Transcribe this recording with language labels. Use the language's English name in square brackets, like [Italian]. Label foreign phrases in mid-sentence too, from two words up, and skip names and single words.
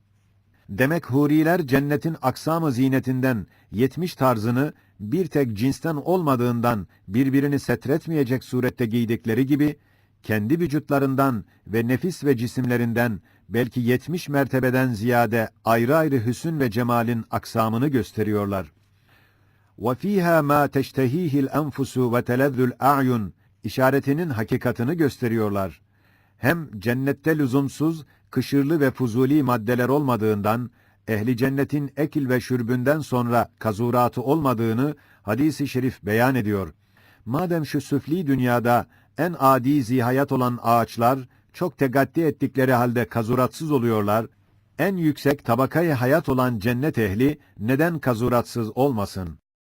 [Turkish] Demek huriler cennetin aksam-ı zinetinden 70 tarzını bir tek cinsten olmadığından birbirini setretmeyecek surette giydikleri gibi, kendi vücutlarından ve nefis ve cisimlerinden belki 70 mertebeden ziyade ayrı ayrı hüsn ve cemalin aksamını gösteriyorlar. [Arabic] وَفِيهَا مَا تَشْتَهِيهِ الْاَنْفُسُ وَتَلَذُّ الْاَعْيُنِ [Turkish] işaretinin hakikatını gösteriyorlar. Hem cennette lüzumsuz, kışırlı ve fuzuli maddeler olmadığından, ehli cennetin ekil ve şürbünden sonra kazuratı olmadığını hadis-i şerif beyan ediyor. Madem şu süfli dünyada en adi zihayat olan ağaçlar çok tegaddi ettikleri halde kazuratsız oluyorlar, en yüksek tabakayı hayat olan cennet ehli neden kazuratsız olmasın?